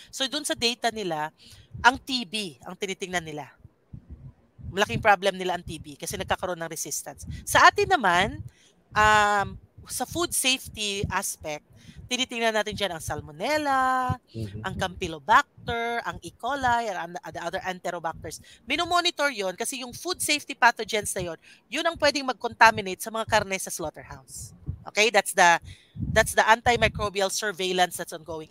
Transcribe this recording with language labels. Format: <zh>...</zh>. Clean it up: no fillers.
<tl>So dun sa data nila, ang TB ang tinitingnan nila. Malaking problem nila ang TB kasi nagkakaroon ng resistance. Sa atin naman, sa food safety aspect, tinitingnan natin dyan ang Salmonella, ang Campylobacter, ang E.</tl> <en>coli, and the other Enterobacters.</en> <tl>Minomonitor yon kasi yung food safety pathogens na yon, yun ang pwedeng mag-contaminate sa mga karne sa slaughterhouse.</tl> <en>Okay, that's the antimicrobial surveillance that's ongoing.</en>